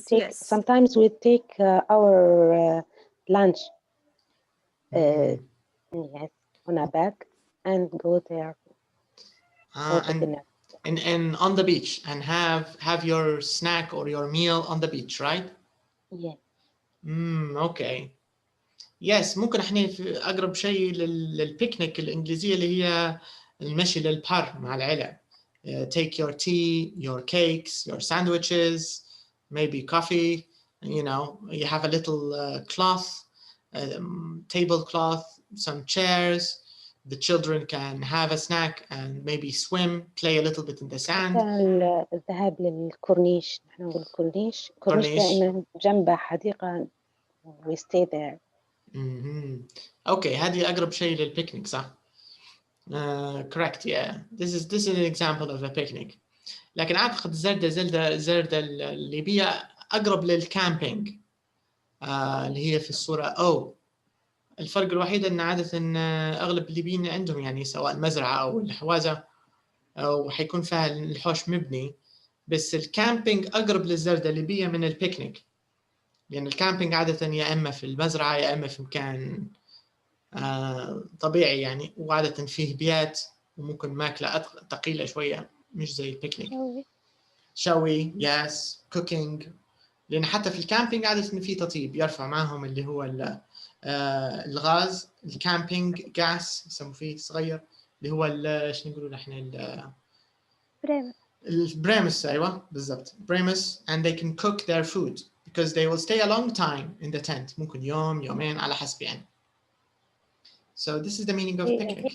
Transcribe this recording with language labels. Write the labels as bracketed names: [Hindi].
[English] Sometimes we take our lunch. Yes, on a bag and go there for the dinner. And on the beach and have your snack or your meal on the beach, right? Yeah. Okay. [Arabic] Yes, ممكن احنا في اقرب شيء للبيكنيك الانجليزيه اللي هي المشي للبحر مع العيله. [English] Take your tea, your cakes, your sandwiches, maybe coffee. You know, you have a little cloth, tablecloth, some chairs. The children can have a snack and maybe swim, play a little bit in the sand. [Arabic] الذهاب للكورنيش، نحن نقول الكورنيش دائما جنبه حديقة. [English] We stay there. [Arabic] Okay, هذه أقرب شيء للبيكنيك صح؟ [English] Correct, yeah. This is an example of a picnic. [Arabic] لكن أعتقد زردة الليبية أقرب للكامبينج. اللي هي في الصورة O. الفرق الوحيد أن عادة أغلب الليبيين عندهم يعني سواء المزرعة أو الحوازة أو حيكون فيها الحوش مبني، بس الكامبينج أقرب للزردة الليبية من البيكنيك، لأن الكامبينج عادة يا إما في المزرعة يا إما في مكان طبيعي يعني، وعادة فيه بيات وممكن ماكلة ثقيلة شوية مش زي البيكنيك. شوي يس كوكينج، لأن حتى في الكامبينج عادة إن في تطيب يرفع معهم اللي هو الغاز، الكامبينج غاز يسموه فيه صغير، اللي هو ايش نقولوا احنا البريمس. ايوه بالضبط بريمس. [English] and they can cook their food because they will stay a long time in the tent، [Arabic] ممكن يوم يومين على حسب يعني. [English] So this is the meaning of picnic.